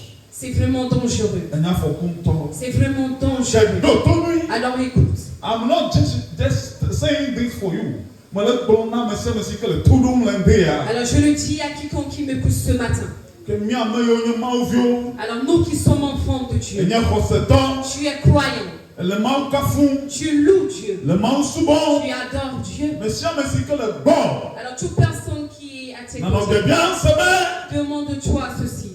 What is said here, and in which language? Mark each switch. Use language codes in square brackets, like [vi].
[fr] C'est vraiment dangereux. C'est vraiment dangereux. Alors écoute. [en] I'm not just saying this for you. [fr] Alors je le dis à quiconque qui me pousse ce matin. Alors nous qui sommes enfants de Dieu, tu es croyant. Tu loues Dieu. Tu adores Dieu. Alors toute personne qui est à tes côtés, demande-toi ceci.